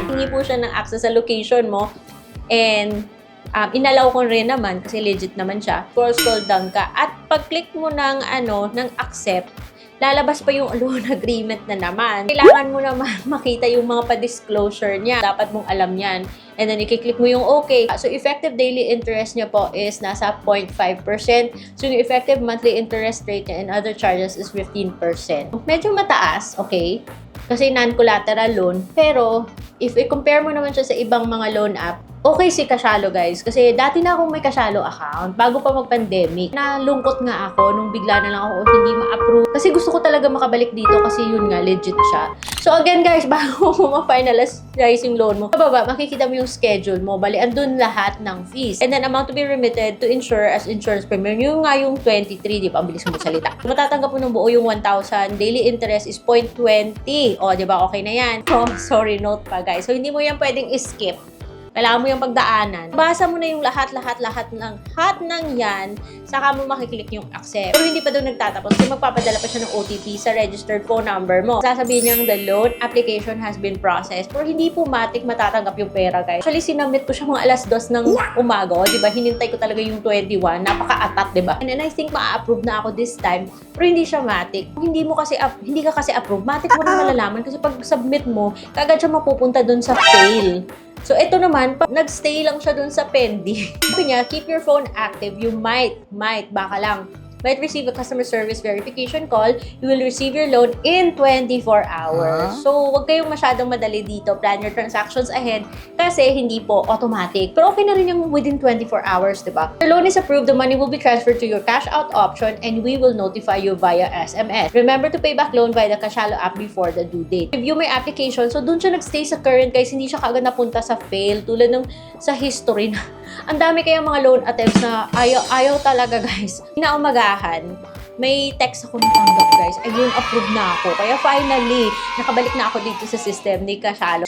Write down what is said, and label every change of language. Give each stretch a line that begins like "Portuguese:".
Filipino: Hingi po siya ng access sa location mo and inalaw ko rin naman kasi legit naman siya. Scroll down ka at pag-click mo ng accept, lalabas pa yung loan agreement na naman. Kailangan mo naman makita yung mga pa-disclosure niya. Dapat mong alam yan.
English: And then,
Filipino: i-click mo yung okay. So, effective daily interest niya po is nasa 0.5%. So, yung effective monthly interest rate niya and other charges is 15%. Medyo mataas, okay? Kasi non-collateral loan. Pero, if i-compare mo naman siya sa ibang mga loan app, okay si Kasialo guys. Kasi dati na akong may Kasialo account bago pa mag-pandemic. Nalungkot nga ako nung bigla na lang ako hindi ma-approve. Kasi gusto ko talaga makabalik dito kasi yun nga, legit siya. So again guys, bago mo ma-finalize yung loan mo, bababa, makikita mo yung schedule mo. Bali, andun lahat ng fees.
English: And then amount to be remitted to insure as insurance premium.
Filipino: Yung nga yung 23, di ba? Ang bilis mo salita. Matatanggap mo ng buo yung 1,000. Daily interest is 0.20. O, di ba? Okay na yan. Oh, sorry, note pa guys. So, hindi mo yan pwedeng skip. Kailangan mo yung pagdaanan. Basa mo na yung lahat ng yan, saka mo makiklik yung accept. Pero hindi pa doon nagtatapos kasi magpapadala pa siya ng OTP sa registered phone number mo. Sasabihin niyang
English: the loan application has been processed.
Filipino: Pero hindi po matik matatanggap yung pera, guys. Actually, sinamit ko siya mga alas 2 ng umaga. O, diba? Hinintay ko talaga yung 21. Napaka-atat, diba?
English: And then I think
Filipino: ma-approve na ako this time. Pero hindi siya matik. Kung hindi ka kasi approve, matik mo na malalaman kasi pag submit mo, kagad siya mapupunta doon sa fail. So, ito naman, nag-stay lang siya dun sa pending. Sabi niya,
English: keep your phone active. You might,
Filipino: baka lang,
English: might receive a customer service verification call. You will receive your loan in 24 hours. So,
Filipino: huwag kayong masyadong madali dito.
English: Plan your transactions ahead
Filipino: kasi hindi po
English: automatic.
Filipino: Pero okay na rin yung
English: within 24 hours, diba? Your loan is approved, the money will be transferred to your cash out option and we will notify you via SMS. Remember to pay back loan via the Kasialo app before the due date. Review my application.
Filipino: So, dun siya nagstay sa current guys. Hindi siya kaagad napunta sa fail. Tulad ng sa history na ang dami kayang mga loan attempts na ayaw talaga guys. Inaumagahan, may text ako natanggap guys. Ayun, approve na ako. Kaya finally, nakabalik na ako dito sa system ni Kasialo.